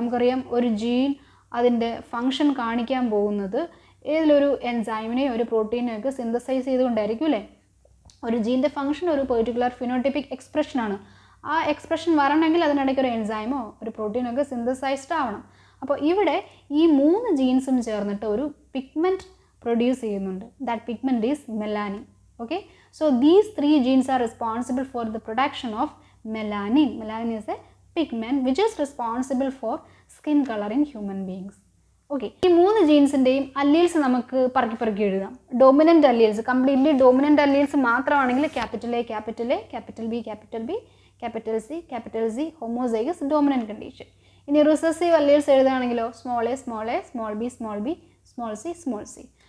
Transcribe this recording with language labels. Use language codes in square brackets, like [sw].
[ml] നമുക്കറിയാം ഒരു ജീൻ അതിൻ്റെ ഫങ്ഷൻ കാണിക്കാൻ പോകുന്നത് ഏതിലൊരു എൻസൈമിനെയോ ഒരു പ്രോട്ടീനെയോ ഒക്കെ സിന്തസൈസ് ചെയ്തുകൊണ്ടായിരിക്കും അല്ലേ. ഒരു ജീൻ്റെ ഫങ്ഷൻ ഒരു പെർട്ടിക്കുലർ ഫിനോടൈപ്പിക് എക്സ്പ്രഷനാണ്. ആ എക്സ്പ്രഷൻ വരണമെങ്കിൽ അതിനിടയ്ക്ക് ഒരു എൻസൈമോ ഒരു പ്രോട്ടീനോ ഒക്കെ സിന്തസൈസ്ഡ് ആവണം. അപ്പോൾ ഇവിടെ ഈ 3 ജീൻസും ചേർന്നിട്ട് ഒരു പിഗ്മെൻറ്റ് പ്രൊഡ്യൂസ് ചെയ്യുന്നുണ്ട്. [en] That pigment is melanin. Okay, so these 3 genes are responsible for the production of melanin. Melanin is a pigment which is responsible for skin color in human beings. [ml] Okay, ഈ 3 ജീൻസിൻ്റെയും alleles നമുക്ക് പറക്കി എഴുതാം. Dominant alleles, completely dominant alleles മാത്രമാണെങ്കിൽ capital A, capital A, capital B, capital B, capital C, homozygous dominant condition. ഇനി recessive alleles എഴുതുകയാണെങ്കിലോ small a, small b, small c.